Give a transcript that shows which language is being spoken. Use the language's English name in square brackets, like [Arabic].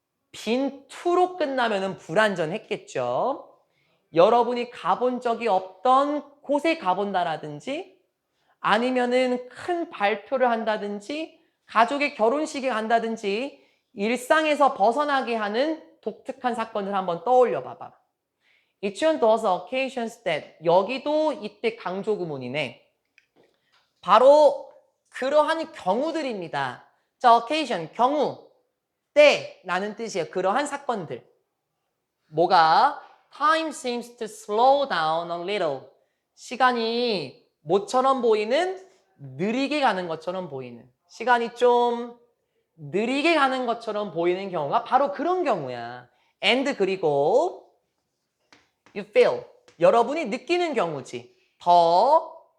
[Korean] 빈 to로 끝나면 불완전했겠죠. 여러분이 가본 적이 없던 곳에 가본다라든지 아니면은 큰 발표를 한다든지 가족의 결혼식에 간다든지 일상에서 벗어나게 하는 독특한 사건을 한번 떠올려 봐봐. [English] It's on those occasions that [Korean] 여기도 이때 강조 구문이네. 바로 그러한 경우들입니다. 자, occasion, 경우, 때라는 뜻이에요. 그러한 사건들. 뭐가? [English] Time seems to slow down a little. [Korean] 시간이 뭐처럼 보이는? 느리게 가는 것처럼 보이는. 시간이 좀 느리게 가는 것처럼 보이는 경우가 바로 그런 경우야. And 그리고 [English] you feel. [Korean] 여러분이 느끼는 경우지. 더